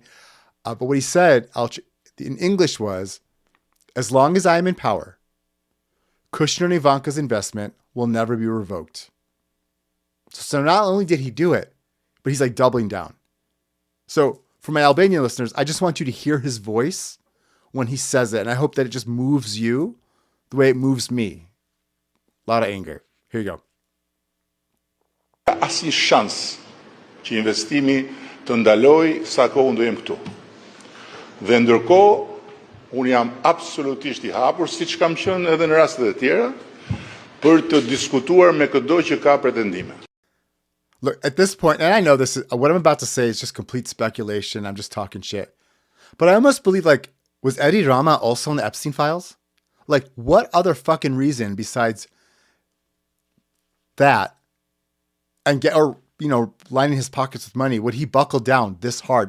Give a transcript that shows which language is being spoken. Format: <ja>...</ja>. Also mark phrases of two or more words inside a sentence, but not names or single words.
<en>But what he said in English was, as long as I am in power, Kushner and Ivanka's investment will never be revoked. So not only did he do it, but he's like doubling down. So for my Albanian listeners, I just want you to hear his voice when he says it. And I hope that it just moves you the way it moves me. A lot of anger. Here you go.</en> <sq>Asnjë shans që investimi të ndaloj sa kohë unë do jem këtu. Dhe ndërkohë, unë jam absolutisht I hapur, siç kam qenë edhe në rastet e tjera, për të diskutuar me çdo që ka pretendime.</sq> <en>Look, at this point, and I know what I'm about to say is just complete speculation. I'm just talking shit. But I almost believe, was Edi Rama also in the Epstein files? What other fucking reason besides that lining his pockets with money would he buckle down this hard?</en>